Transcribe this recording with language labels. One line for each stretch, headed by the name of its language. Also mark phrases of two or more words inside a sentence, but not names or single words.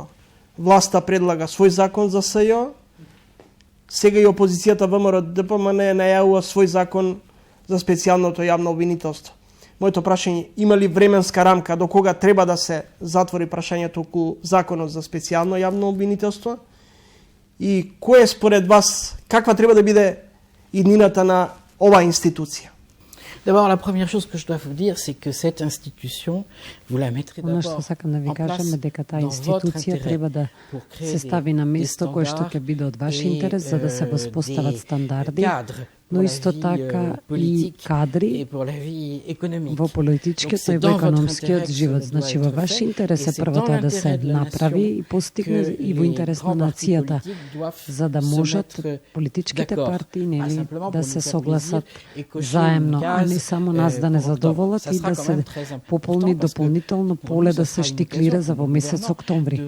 Macedonian: Власта предлага свој закон за СЈО, сега и опозицијата ВМРО ДПМН најавува свој закон за специјалното јавно обвинителство. Моето прашање, има ли временска рамка до кога треба да се затвори прашањето околу законот за специјално јавно обвинителство? И кој е според вас, каква треба да биде иднината на оваа институција?
French: D'abord, la première chose que je dois vous dire, c'est que cette institution, vous la mettrez
Macedonian: Оно што сакам да ви кажам е дека таа институција треба да се стави на место кое што ќе биде од ваш интерес за да се воспостават стандарди, но исто така и кадри во политичкиот и во економскиот живот. Значи во ваш интерес е прво тоа да се направи и постигне и во интерес на нацијата, за да можат политичките партии нели да се согласат заемно, а не само нас да не задоволат и да се пополни дополнително поле да се штиклира за во месец октомври.